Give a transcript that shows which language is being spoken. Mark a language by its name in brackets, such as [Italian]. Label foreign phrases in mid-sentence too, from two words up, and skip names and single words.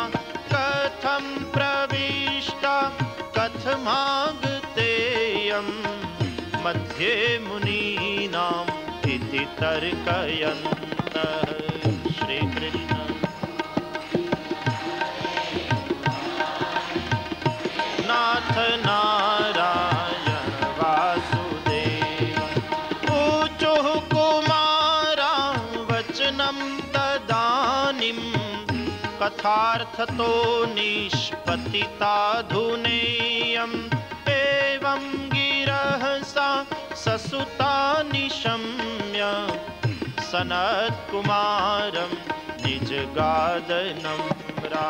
[Sanskrit] कथम प्रविष्टा कथमागतेयम, मध्ये मुनीनाम इति तर्कयन्तः. श्री कृष्ण नाथ नारायण वासुदेव. ऊचुः कुमारा वचनं तदानीं, कथार्थतो निष्पतिताधुनेयम्. एवं गिरहसा ससुता निशम्य, सनत्कुमारं निजगादनं रा.